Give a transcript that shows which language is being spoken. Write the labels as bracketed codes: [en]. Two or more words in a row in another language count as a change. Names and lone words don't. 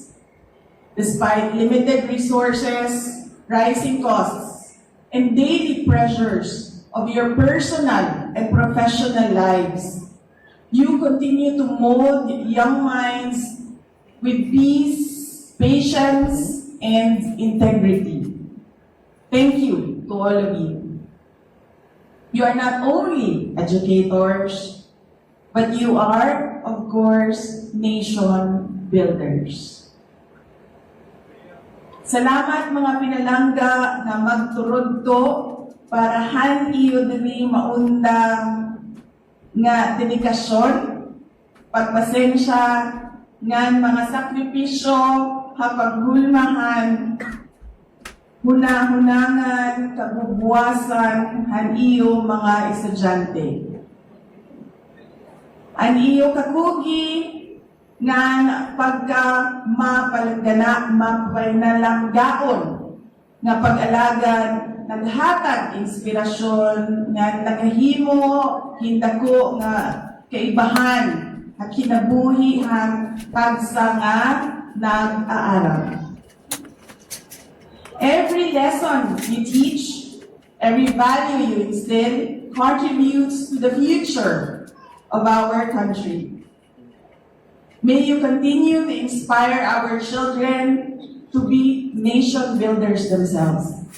[en] Despite limited resources, rising costs, and daily pressures of your personal and professional lives, you continue to mold young minds with peace, patience, and integrity. Thank you to all of you. You are not only educators, but you are, of course, nation builders. [war] Salamat mga pinalangga na magturod to para han iyo diri maundang nga dedikasyon, pagpasensya, ngan mga sakripisyo, hapaghulmahan, hunahunangan, kabubuwasan, han iyo mga estudyante. An iyo kakugi, nga pagka mapalanggaon nga pag-alagan naghatag inspirasyon nga nagahimo hindako nga kaibahan at kinabuhihan pagsa nga nag-aaral. [en] Every lesson you teach, every value you instill contributes to the future of our country. May you continue to inspire our children to be nation builders themselves.